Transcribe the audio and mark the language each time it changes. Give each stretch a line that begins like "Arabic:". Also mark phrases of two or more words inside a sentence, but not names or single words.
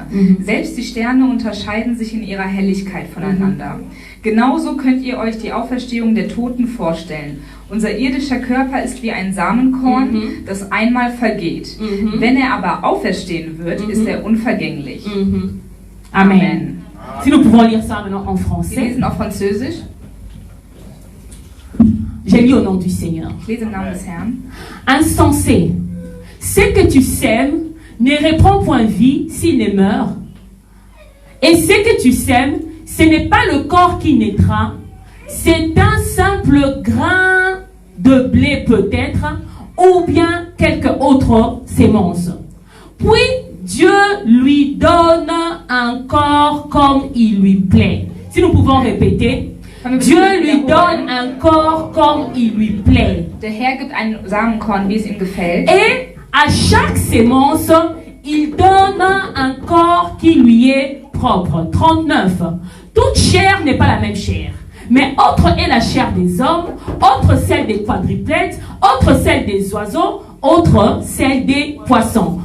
German: Mhm. Selbst die Sterne unterscheiden sich in ihrer Helligkeit voneinander. Genauso könnt ihr euch die Auferstehung der Toten vorstellen. Unser irdischer Körper ist wie ein Samenkorn, das einmal vergeht. Wenn er aber auferstehen wird, ist er unvergänglich. Amen.
French: Si nous pouvons lire ça maintenant en
German: Wir
French: français.
German: lesen auf Französisch.
French: J'ai lu au nom du Seigneur.
German: Ich lese im Namen des Herrn.
French: Insensé, ce que tu sèmes ne reprend point vie s'il ne meurt. Et ce que tu sèmes, ce n'est pas le corps qui naîtra, c'est un simple grain de blé peut-être, ou bien quelque autre sémence. Puis Dieu lui donne un corps comme il lui plaît. Si nous pouvons répéter, Dieu lui donne un corps comme il lui plaît.
German: Der Herr gibt ein Samenkorn, wie es ihm gefällt.
French: Et à chaque sémence, il donne un corps qui lui est propre. 39. Toute chair n'est pas la même chair. Mais autre est la chair des hommes, autre celle des quadrupèdes, autre celle des oiseaux, autre celle des poissons.